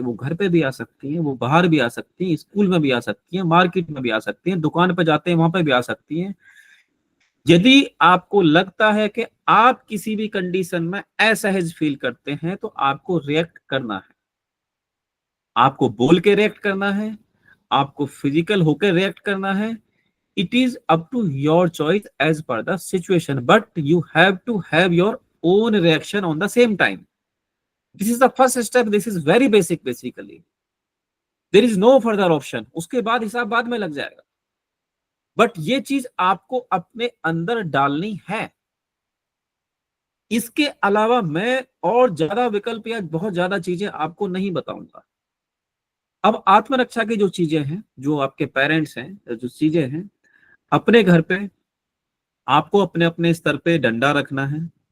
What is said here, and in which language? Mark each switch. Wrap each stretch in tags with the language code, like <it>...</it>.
<hi>वो घर पे भी आ सकती हैं, वो बाहर भी आ सकती हैं, स्कूल में भी आ सकती हैं, मार्केट में भी आ सकती हैं, दुकान पे जाते हैं वहां पे भी आ सकती हैं। यदि आपको लगता है कि आप किसी भी कंडीशन में असहज फील करते हैं, तो आपको रिएक्ट करना है। आपको बोल के रिएक्ट करना है, आपको फिजिकल होकर रिएक्ट करना है।</hi> <en>It is up to your choice as per the situation, but you have to have your own reaction on the same time. This is the first step. This is very basic basically. There is no further option.</en> <hi>उसके बाद हिसाब बाद में लग जाएगा, but ये चीज आपको अपने अंदर डालनी है। इसके अलावा मैं और ज्यादा विकल्प या बहुत ज्यादा चीजें आपको नहीं बताऊंगा। अब आत्मरक्षा की जो चीजें हैं, जो आपके पेरेंट्स हैं, जो चीजें हैं, अपने घर पे आपको अपने अपने स्तर पे डंडा रखना है।</hi>